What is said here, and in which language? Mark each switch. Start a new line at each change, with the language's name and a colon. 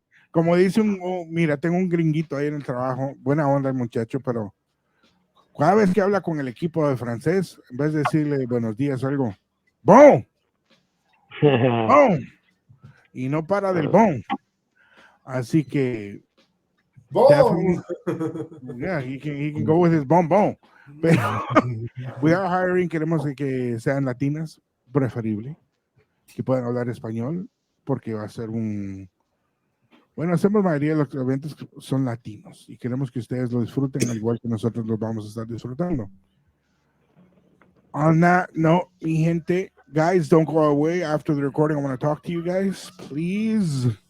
Spanish: Como dice mira, tengo un gringuito ahí en el trabajo, buena onda el muchacho, pero cada vez que habla con el equipo de francés, en vez de decirle buenos días o algo, bon, bon, y no para del bon. Así que
English: yeah, he can go with his bon.
Spanish: Pero
English: we are hiring,
Spanish: queremos que sean latinas, preferible, que puedan hablar español, porque va a ser bueno, hacemos mayoría de los eventos que son latinos y queremos que ustedes lo disfruten al igual que nosotros los vamos a estar disfrutando.
English: On that note,
Spanish: mi gente,
English: guys, don't go away after the recording. I want to talk to you guys, please.